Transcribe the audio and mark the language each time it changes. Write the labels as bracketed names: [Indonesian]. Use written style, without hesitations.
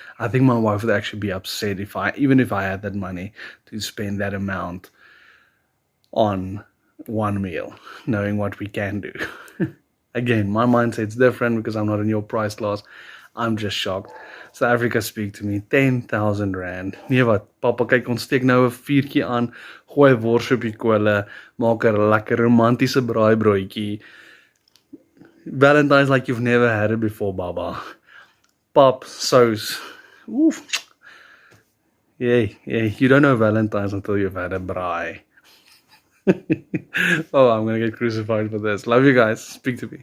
[English] I think my wife would actually be upset even if I had that money to spend that amount on one meal, knowing what we can do. Again, my mindset's different because I'm not in your price class. I'm just shocked. South Africa, speak to me. 10,000 rand. [Afrikaans] Nee wat, papa, kyk, ons steek nou 'n vuurtjie aan, gooi wors op die kolle, maak 'n lekker romantiese braaibroodjie. [English] Valentine's like you've never had it before, baba. Pap, sauce. Oof. Yeah, you don't know Valentine's until you've had a braai. Oh, I'm gonna get crucified for this. Love you guys. Speak to me.